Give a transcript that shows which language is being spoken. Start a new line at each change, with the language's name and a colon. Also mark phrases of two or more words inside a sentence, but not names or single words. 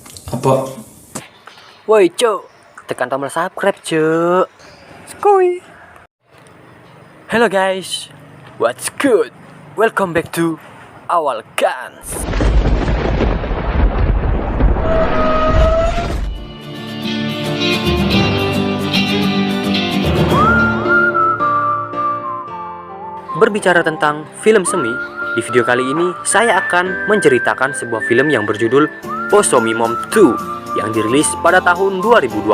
Indonesian: Apa? Woi cuk, tekan tombol subscribe cuk. Skoy.
English: Hello guys, what's good? Welcome back to Awal Guns.
Indonesian: Berbicara tentang film semi, di video kali ini saya akan menceritakan sebuah film yang berjudul Ozomi Mom 2 yang dirilis pada tahun 2020.